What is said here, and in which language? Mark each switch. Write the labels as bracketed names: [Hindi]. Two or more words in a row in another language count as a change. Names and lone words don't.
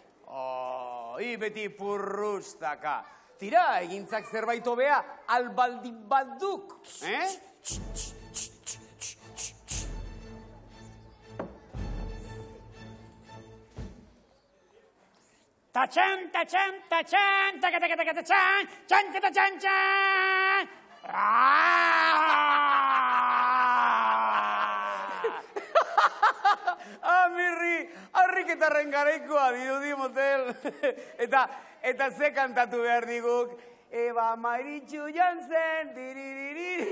[Basque] Beti purrustaka. Tira, egintzak zerbait hobea, albaldi baduk, Tatxan, tatxan, tatxan, taka-taka-taka-tatxan, txan-ka-tatxan-txan! Mirri, harriketarren garaikoa dirudi motel. Eta ze kantatu behar diguk? Eba Maritxu Jantzen, diririri.